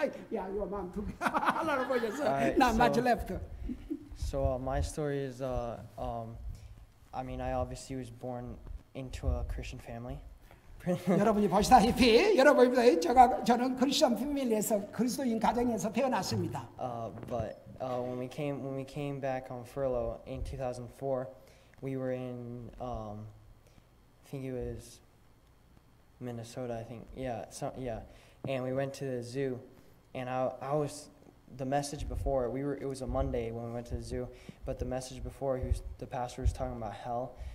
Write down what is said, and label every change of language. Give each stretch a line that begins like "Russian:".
English: Yeah, your mom took a lot of words. Not much left. So my story is, I mean, I obviously was born into a Christian family.
Korean: 여러분이 보시다시피 저는 크리스천 패밀리에서 그리스도인 가정에서 태어났습니다.
English: But when we came back on furlough in 2004, we were in I think it was Minnesota. I think and we went to the zoo, and I was the message before it was a Monday when we went to the zoo, but the message before the pastor was talking about hell.